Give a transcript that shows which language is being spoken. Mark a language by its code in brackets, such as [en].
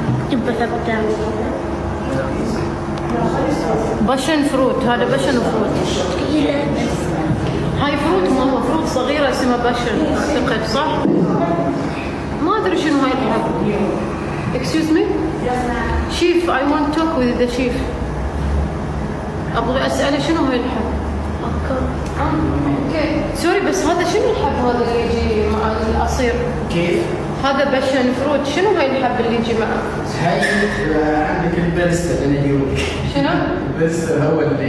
[ar] جبه ثبتة باشن فروت. هذا باشن فروت. ثقيلة هاي فروت ما هو فروت صغيرة اسمها باشن اعتقد صح؟ ما ادري شنو هاي الحب. [en] Excuse me? Chef I want to talk with the chief. [ar] ابغى اسأله شنو هاي الحب؟ اوكي سوري بس هذا شنو الحب هذا اللي يجي مع العصير؟ كيف؟ هذا باشن فروت. شنو هاي الحب اللي يجي معه؟ هاي عندك الباريستا اللي اليوم. شنو؟ الباريستا هو اللي